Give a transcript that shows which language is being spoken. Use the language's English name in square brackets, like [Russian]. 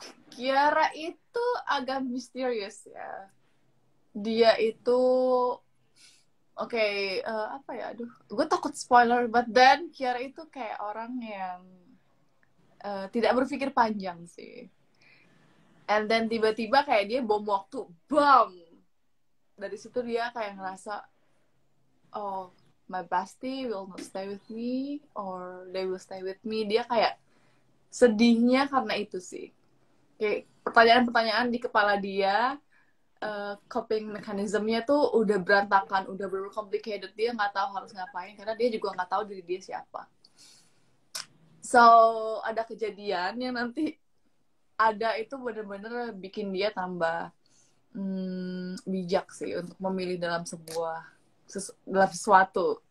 [Indonesian] Kiara itu agak misterius ya. Dia itu apa ya? Aduh, gue takut spoiler. [English] But then [Indonesian] Kiara itu kayak orang yang tidak berpikir panjang sih. [English] And then [Indonesian] tiba-tiba kayak dia bom waktu, bam. Dari situ dia kayak ngerasa, oh, [English] my bestie will not stay with me, [Indonesian] or they will stay with me. Dia kayak sedihnya karena itu sih. Kayak pertanyaan-pertanyaan di kepala dia, coping mechanism-nya tuh udah berantakan, udah complicated. Dia nggak tahu harus ngapain, karena dia juga nggak tahu diri dia siapa. So, ada kejadian yang nanti ada itu bener-bener bikin dia tambah bijak sih untuk memilih dalam dalam sesuatu.